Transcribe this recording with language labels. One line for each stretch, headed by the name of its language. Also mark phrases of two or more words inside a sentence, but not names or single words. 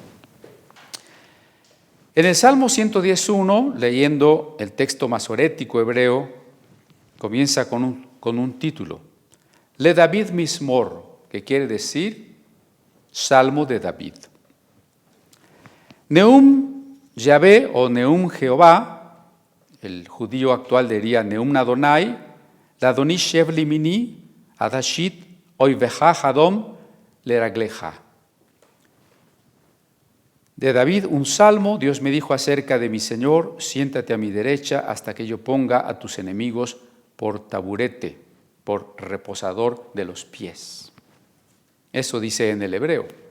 Spanish: En el Salmo 110.1, leyendo el texto masorético hebreo, comienza con un título,
Hebrew: לדוד מזמור,
Spanish: que quiere decir Salmo de David.
Hebrew: נאם יהוה או נאם יהוה,
Spanish: el judío actual diría
Hebrew: נאם אדני, לאדני שב לימיני, עד אשית, איביך הדם, לרגליך.
Spanish: De David, un salmo, Dios me dijo acerca de mi Señor, siéntate a mi derecha hasta que yo ponga a tus enemigos por taburete, por reposador de los pies. Eso dice en el hebreo.